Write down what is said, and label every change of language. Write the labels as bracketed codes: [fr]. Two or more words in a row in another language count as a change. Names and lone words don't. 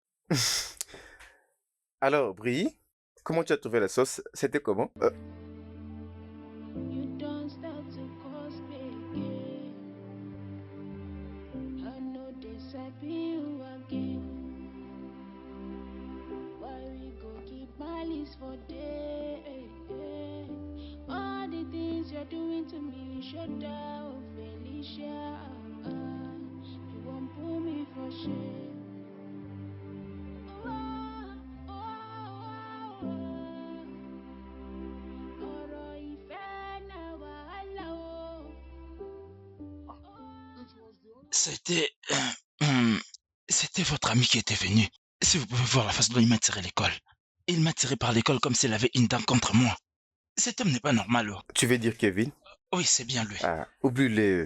[fr] Alors, Brie, comment tu as trouvé la sauce? C'était comment? [pcm] You don't start to cause me again. I know this I be you again. Why we go keep malice for day? All the things you're doing to me, shut down, Felicia. You won't put me for shame. [yo] Ọ̀rọ̀ ìfẹ́ náà wàhálà o. [fr] C'était votre ami qui était venu. Si vous pouvez voir la façon dont il m'a tiré l'école. Il m'a tiré par l'école comme s'il avait une dent contre moi. Cet homme n'est pas normal. Oh. Tu veux dire Kevin? Oui, c'est bien lui. Ah, oublie-les.